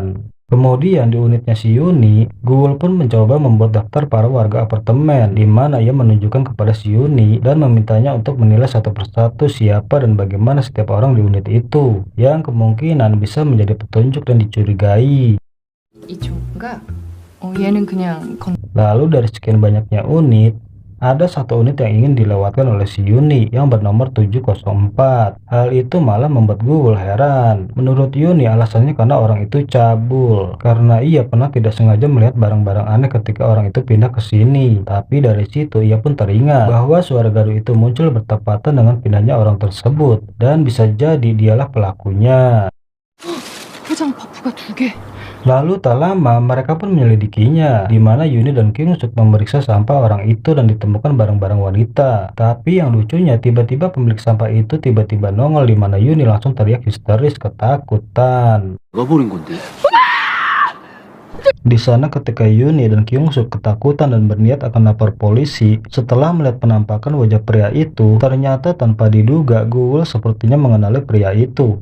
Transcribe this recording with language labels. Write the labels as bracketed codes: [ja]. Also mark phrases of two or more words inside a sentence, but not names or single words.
[id] Kemudian di unitnya si Yuni, Ghoul pun mencoba membuat daftar para warga apartemen, di mana ia menunjukkan kepada si Yuni dan memintanya untuk menilai satu persatu siapa dan bagaimana setiap orang di unit itu, yang kemungkinan bisa menjadi petunjuk dan dicurigai. [ko] 이쪽인가? 얘는 그냥 [id] Lalu dari sekian banyaknya unit, ada satu unit yang ingin dilewatkan oleh si Yuni yang bernomor 704. Hal itu malah membuat Ghoul heran. Menurut Yuni alasannya karena orang itu cabul, karena ia pernah tidak sengaja melihat barang-barang aneh ketika orang itu pindah ke sini. Tapi dari situ ia pun teringat bahwa suara gaduh itu muncul bertepatan dengan pindahnya orang tersebut, dan bisa jadi dialah pelakunya. [ko] 포장 버프가 2개. [id] Lalu tak lama mereka pun menyelidikinya, di mana Yuni dan Kyungsuk memeriksa sampah orang itu dan ditemukan barang-barang wanita. Tapi yang lucunya tiba-tiba pemilik sampah itu tiba-tiba nongol, di mana Yuni langsung teriak histeris ketakutan. Di sana ketika Yuni dan Kyungsuk ketakutan dan berniat akan lapor polisi, setelah melihat penampakan wajah pria itu, ternyata tanpa diduga Ghoul sepertinya mengenali pria itu.